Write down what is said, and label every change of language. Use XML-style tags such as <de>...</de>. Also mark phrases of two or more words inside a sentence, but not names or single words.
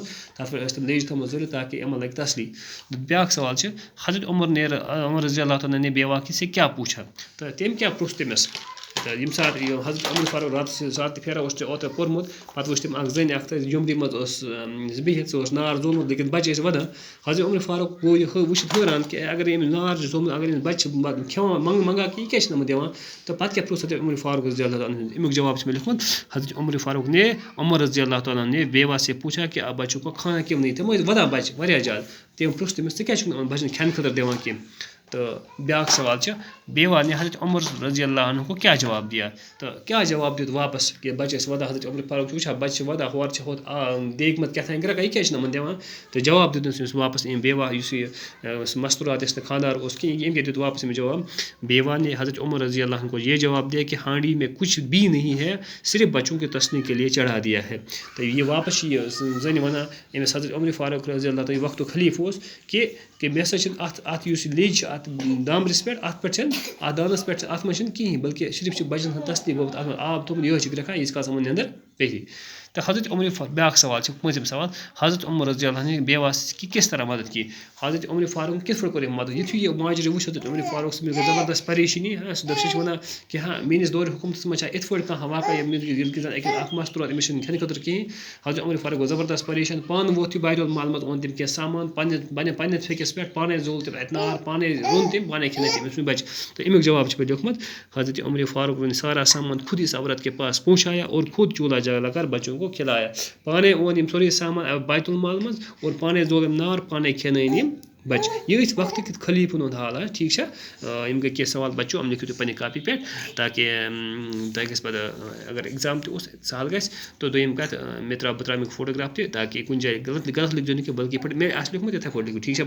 <ks>تتھ پٮ۪ٹھ ٲسۍ تِم لیجہِ تھٲومٕژ ضوٚرِتھ تاکہ یِمن لگہِ تسلی. بیاکھ سوال چھُ:</ks> <ur>حضرت عمر رضی اللہ تعالیٰ نے بیواقی سے کیا پوچھا.</ur> <ks>تو تم کیا پرُژھ تٔمِس. یم سات حضرت عمر فاروق رات پھیران اوس اوترٕ پوٚرمُت پتہٕ وٕچھ تٔمۍ اکھ زٔنۍ اکھ جھونپڑی منٛز ٲس بِہِتھ سۄ اوس نار زولمُت لیکن بچہِ ٲسۍ ودان. حضرت عمر فاروق گوٚو یہِ وٕچھِتھ حٲران کہ اگر أمِس نار چھُ زولمُت اگر أمِس بچہِ چھِ کھٮ۪وان منگان کہ یہِ کیٛازِ چھِنہٕ یِمن دِوان. تہٕ پتہٕ کیاہ پرُژھ حضرت عمر فاروق رضی اللہ تعالیٰ عنہ. امیُک جواب چھُ مےٚ لیوٗکھمُت:</ks> <ur>حضرت عمر فاروق نے عمر رضی اللہ تعالیٰ نے بیوا سے پوچھا کہ اب بچوں کو کھانا کیوں نہیں.</ur> <ks>تِم ٲسۍ ودان بچہِ واریاہ زیادٕ. تٔمۍ پرُژھ تٔمِس ژٕ کیٛازِ چھُکھ نہٕ یِمن بچن کھٮ۪نہٕ خٲطرٕ دِوان کینٛہہ. تو بیاکھ سوال چھُ:</ks> <ur>بیوا نے حضرت عمر رضی اللہ عنہ کو کیا جواب دیا.</ur> <ks>تو کیا جواب دیُت واپس کہ بچہِ ٲسۍ ودان. حضرت عمر فاروق چھُ وٕچھان بچہِ چھِ ودان ہورٕ چھِ ہوٚت دیگہِ منٛز کیٛاہ تام گرٛکان یہِ کیٛازِ چھِنہٕ یِمن دِوان. تہٕ جواب دیُت أمِس واپس أمۍ بیوا یُس یہِ مستورات یُس نہٕ خاندار اوس کِہیٖنۍ. أمۍ کیٛاہ دیُت واپس أمِس جواب.</ks> <ur>بیوا نے حضرت عمر رضی اللہ عنہ کو یہ جواب دیا کہ ہانڈی میں کچھ بھی نہیں ہے، صرف بچوں کی تسلی کے لیے چڑھا دیا ہے.</ur> <ks>تو یہ واپس چھِ یہِ زٔنۍ وَنان أمِس حضرت عمر فاروق رضی اللہ تعالیٰ وقتُک خلیٖفہٕ اوس کہ مےٚ ہسا چھِنہٕ اَتھ یُس یہِ لیٚج چھِ اَتھ دامبرِس پٮ۪ٹھ اَتھ پٮ۪ٹھ چھَنہٕ اَتھ دانَس پٮ۪ٹھ اَتھ منٛز چھِنہٕ کِہیٖنۍ بلکہ صرف چھِ بَچَن ہٕنٛز تسلی گوٚمُت اَتھ منٛز آب تھوٚمُت یِہوٚے چھِ گرٛٮ۪کان ییٖتِس کالس یِمن نٮ۪نٛدٕر پیٚیہِ.</ks> <ur>تو حضرت عمر</ur> <ks>بیاکھ سوال چھُ 5م سوال:</ks> <ur>حضرت عمر رضی اللہ عنہ بیواس کی کس طرح مدد کی.</ur> <ks>حضرت عمر فاروق کِتھ پٲٹھۍ کوٚر أمۍ مدد. یُتھُے یہِ ماجرٕ وٕچھ حضرت عمر فاروق صٲبنہِ گٔے زبردست پریشٲنی. سُہ چھِ وَنان کہ میٲنِس دورِ حکوٗمتَس منٛز چھا یِتھ پٲٹھۍ کانٛہہ واقعہ ییٚلہِ کہِ زَن اکھ مستوٗرات أمِس چھِنہٕ کھٮ۪نہٕ خٲطرٕ کِہیٖنۍ. حضرت عمر فاروق گوٚو زبردست پریشان. پانہٕ ووت یہِ بیت المال منٛز اوٚن تٔمۍ کینٛہہ سامان پنٛنِس پھیٚکِس پٮ۪ٹھ پانے زول تٔمۍ اَتہِ نار پانے روٚن تٔمۍ پانے کھٮ۪نٲے تٔمۍ أمِس بچہِ. تو امیُک جواب چھُ مےٚ لیوٗکھمُت:</ks> <ur>حضرت عمر فاروق نے سارا سامان خود اس عورت کے پاس پہنچایا اور خود چولہا جلا کر بچوں کو کھلایا.</ur> <ks>پانے اوٚن یِم سورُے سامان بیت المال منٛز اور پانے زول أمۍ نار پانے کھٮ۪نٲے یِم بچہِ. یہِ ٲسۍ وقتٕکۍ خلیٖفن ہُنٛد حال. ٹھیٖک چھا. یِم گٔے کینٛہہ سوال بچو یِم لیکھِو تُہۍ پنٛنہِ کاپی پٮ۪ٹھ تاکہ تۄہہِ گژھِ پَتہٕ اگر ایٚگزام تہِ اوس سہل گژھِ. تہٕ دوٚیِم کَتھ بہٕ ترٛاوٕ امیُک فوٹوگراف تہِ تاکہ کُنہِ جایہِ غلط لیکھزیو نہٕ کینٛہہ بلکہ مےٚ آسہِ لیوٗکھمُت یِتھَے پٲٹھۍ لیکھِو.</ks>